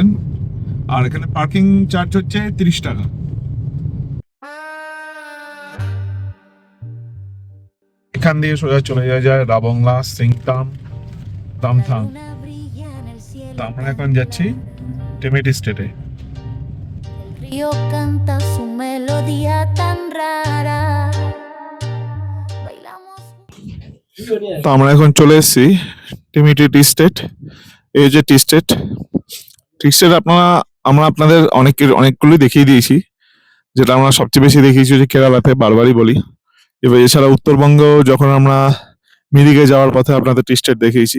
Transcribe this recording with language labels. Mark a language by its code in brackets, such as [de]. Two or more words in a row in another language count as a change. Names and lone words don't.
[bn] আর এখানে [en] parking charge [bn] হচ্ছে 30 টাকা। এখান দিয়ে সোজা চলে যাওয়া যায় রাবংলা, সিংতাম, তামথাং। তো আমরা এখন যাচ্ছি টেমেটি স্টেটে। [es] río canta su melodía tan rara. Bailamos. [bn] তো আমরা এখন চলে এসেছি টিমিটি টি স্টেট। এই যে [en] tea estate, [bn] আমরা আপনাদের অনেকগুলি দেখিয়ে দিয়েছি। যেটা আমরা সবচেয়ে বেশি দেখিয়েছি যে কেরালাতে, বারবারই বলি। এবার এছাড়া উত্তরবঙ্গ যখন আমরা মিরিকে যাওয়ার পথে আপনাদের [en] tea estate [bn] দেখিয়েছি।